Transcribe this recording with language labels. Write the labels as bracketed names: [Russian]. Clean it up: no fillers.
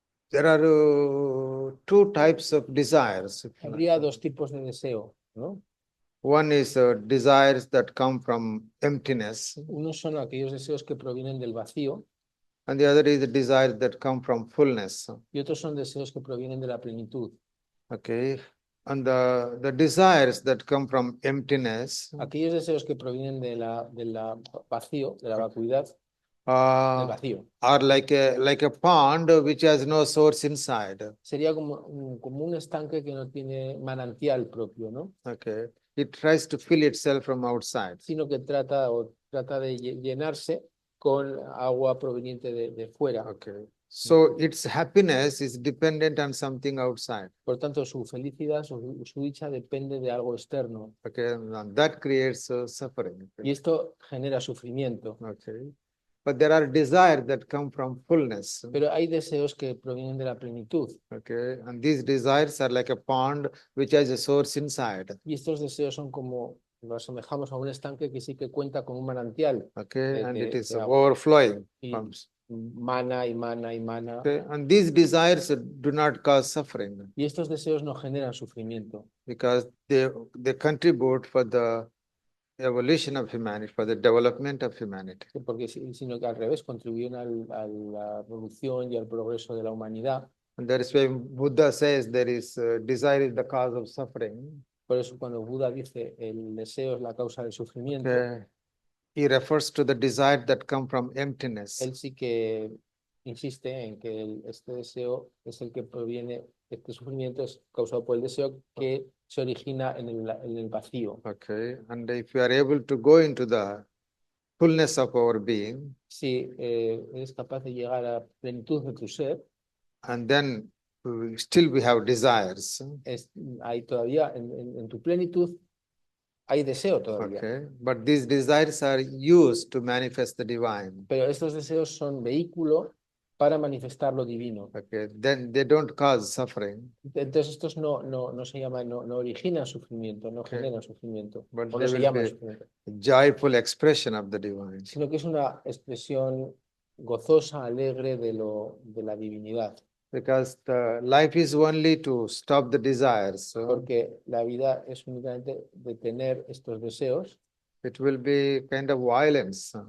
[English] there are two types of desires. [Spanish] Habría dos tipos de deseo, ¿no? [English] One is desires that come from emptiness, [Spanish] Unos son aquellos deseos que provienen del vacío [English] and the other is the desires that come from fullness. [Spanish] y otros son deseos que provienen de la plenitud. [English] Okay, and the desires that come from emptiness [Spanish] Aquellos deseos que provienen de la vacío, de la vacuidad, del vacío, [English] are like a pond which has no source inside. [Spanish] sería como un estanque que no tiene manantial propio, ¿no? [English] Okay, it tries to fill itself from outside. [Spanish] Sino que trata de llenarse con agua proveniente de fuera. [English] Okay, so its happiness is dependent on something outside. [Spanish] Por tanto, su felicidad, su dicha depende de algo externo. [English] Okay, and that creates suffering. [Spanish] Y esto genera sufrimiento. [English] Okay, but there are desires that come from fullness. [Spanish] Pero hay deseos que provienen de la plenitud. [English] Okay, and these desires are like a pond which has a source inside. [Spanish] Y estos deseos son como, lo asemejamos a un estanque que sí que cuenta con un manantial. [English] Okay, and it is [Spanish] de agua. [English] overflowing. [Spanish] Y mana y mana y mana. [English] Okay, and these desires do not cause suffering [Spanish] Y estos deseos no generan sufrimiento. [English] because they contribute for the evolution of humanity, for the development of humanity. [Spanish] Porque, sino que al revés, contribuyen a la evolución y al progreso de la humanidad. [English] And that is why Buddha says there is desire is the cause of suffering. [Spanish] Por eso cuando Buda dice el deseo es la causa del sufrimiento, Okay. [English] He refers to the desire that come from emptiness. [Spanish] él sí que insiste en que este deseo es el que proviene, este sufrimiento es causado por el deseo que se origina en el vacío. [English] Okay, and if you are able to go into the fullness of our being, [Spanish] Si eres capaz de llegar a la plenitud de tu ser, [English] and then still we have desires. [Spanish] hay todavía en tu plenitud hay deseo todavía. [English] Okay, but these desires are used to manifest the divine. [Spanish] Pero estos deseos son vehículo para manifestar lo divino. [English] Okay, then they don't cause suffering, [Spanish] Entonces estos no se llaman, no originan sufrimiento, no Okay. generan sufrimiento, [English] but [Spanish] o [English] they [Spanish] no se [English] will [Spanish] llaman [English] be [Spanish] sufrimiento, [English] a joyful expression of the divine. [Spanish] sino que es una expresión gozosa, alegre de la divinidad. [English] Because the life is only to stop the desires. So [Spanish] Porque la vida es únicamente detener estos deseos. [English] it will be kind of violence.